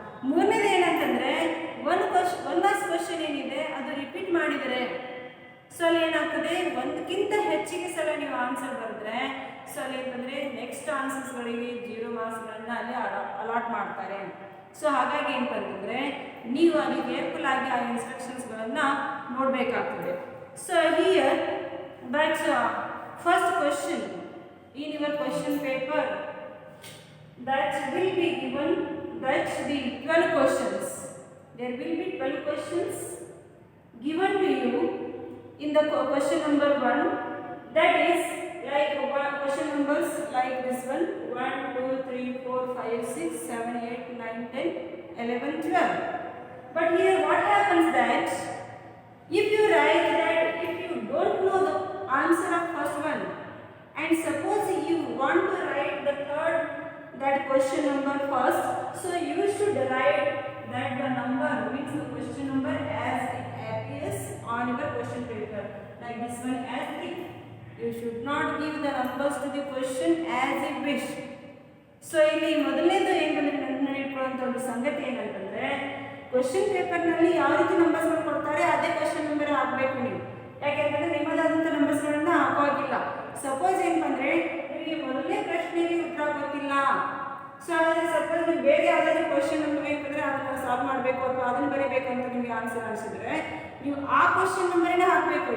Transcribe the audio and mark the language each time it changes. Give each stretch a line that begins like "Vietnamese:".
Kannada: ಮೂರನೇದು ಏನಂತಂದರೆ 1 marks question ಏನಿದೆ ಅದು ರಿಪೀಟ್ ಮಾಡಿದರೆ ಸೊ ಅಲ್ಲಿ ಏನಾಗ್ತದೆ, ಒಂದಕ್ಕಿಂತ ಹೆಚ್ಚಿಗೆ ಸಲ ನೀವು ಆನ್ಸರ್ ಬರೆದ್ರೆ ಸೊ ಅಲ್ಲಿ ಏನಂದರೆ ನೆಕ್ಸ್ಟ್ ಆನ್ಸರ್ಸ್ಗಳಿಗೆ 0 ಮಾರ್ಕ್ಸ್ಗಳನ್ನು ಅಲ್ಲಿ ಅಲಾಟ್ ಮಾಡ್ತಾರೆ. ಸೊ ಹಾಗಾಗಿ ಏನಂತಂದರೆ ನೀವು ಅಲ್ಲಿ ಕೇರ್ಫುಲ್ ಆಗಿ ಆ ಇನ್ಸ್ಟ್ರಕ್ಷನ್ಸ್ಗಳನ್ನು ನೋಡಬೇಕಾಗ್ತದೆ.
English: So here that's first question in your question paper that will be given, that's the 12 questions. There will be 12 questions given to you in the question number 1, that is like question numbers like this one 1 2 3 4 5 6 7 8 9 10 11 12. But here what happens that if you write that if you don't know the answer of first one and suppose you want to write the third that question number first, so you should write that the number means the question number as it appears on your question paper, like this one as 3. You should not give the numbers to the question as you wish.
Kannada: So ಇಲ್ಲಿ ಮೊದಲನೇದು ಏನಂದರೆ ನನ್ನ ಇಟ್ಕೊಳ್ಳುವಂಥ ಒಂದು ಸಂಗತಿ ಏನಂತಂದರೆ question ಪೇಪರ್ನಲ್ಲಿ ಯಾವ ರೀತಿ ನಂಬರ್ಸ್ಗಳು ಕೊಡ್ತಾರೆ ಅದೇ ಕ್ವಶನ್ ನಂಬರ್ ಹಾಕಬೇಕು ನೀವು. ಯಾಕೆಂತಂದರೆ ನಿಮ್ಮದಾದಂಥ ನಂಬರ್ಸ್ಗಳನ್ನು ಹಾಕೋಗಿಲ್ಲ. ಸಪೋಸ್ ಏನಂದರೆ ನಿಮಗೆ ಮೊದಲನೇ ಪ್ರಶ್ನೆಗೆ ಉತ್ತರ ಗೊತ್ತಿಲ್ಲ, ಸೊ ಹಾಗಾದರೆ ಸಪೋಸ್ ನೀವು ಬೇರೆ ಯಾವುದಾದ್ರೂ ಕ್ವಶನ್ ನಂಬರ್ ಏನಂದರೆ ಅದನ್ನು ಸಾಲ್ವ್ ಮಾಡಬೇಕು ಅಥವಾ ಅದನ್ನು ಬರೀಬೇಕು ಅಂತ ನಿಮಗೆ ಆನ್ಸರ್ ಅನಿಸಿದ್ರೆ ನೀವು ಆ ಕ್ವಶನ್ ನಂಬರನ್ನೇ ಹಾಕಬೇಕು.